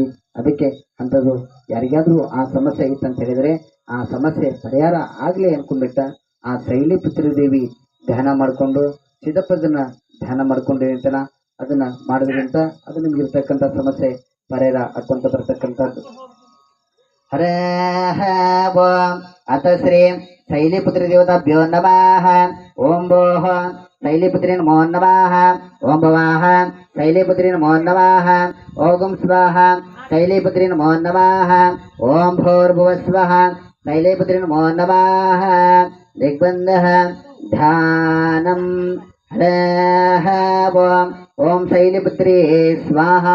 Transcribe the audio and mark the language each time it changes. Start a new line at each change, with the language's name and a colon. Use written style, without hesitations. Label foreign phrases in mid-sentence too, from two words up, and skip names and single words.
Kannada: ಅದಕ್ಕೆ ಅಂಥದ್ದು ಯಾರಿಗಾದ್ರೂ ಆ ಸಮಸ್ಯೆ ಇತ್ತಂತ ಹೇಳಿದ್ರೆ ಆ ಸಮಸ್ಯೆ ಪರಿಹಾರ ಆಗ್ಲಿ ಅನ್ಕೊಂಡ್ಬಿಟ್ಟ ಆ ಶೈಲಿಪುತ್ರಿ ದೇವಿ ಧ್ಯಾನ ಮಾಡ್ಕೊಂಡು ಸಿದ್ದಪ್ಪದನ್ನ ಧ್ಯಾನ ಮಾಡ್ಕೊಂಡು ಏನಂತಲ್ಲ ಅದನ್ನ ಮಾಡೋದ್ರಿಂದ ಅದು ನಿಮ್ಗೆ ಇರ್ತಕ್ಕಂಥ ಸಮಸ್ಯೆ ಪರಿಹಾರ ಹಾಕೊಂತ ಬರ್ತಕ್ಕಂಥದ್ದು.
Sanskrit: हरः ओम अथ श्री शैलीपुत्री देवताभ्यो नमः ओम भोः शैलीपुत्री नमो नमः ओम भवाः शैलीपुत्री नमो नमः ओम स्वाहा शैलीपुत्री नमो नमः ओम भूर्भुवस्वः शैलीपुत्री नमो नमः दिग्बन्धः ध्यानम् हरः ओम शैलीपुत्री स्वाहा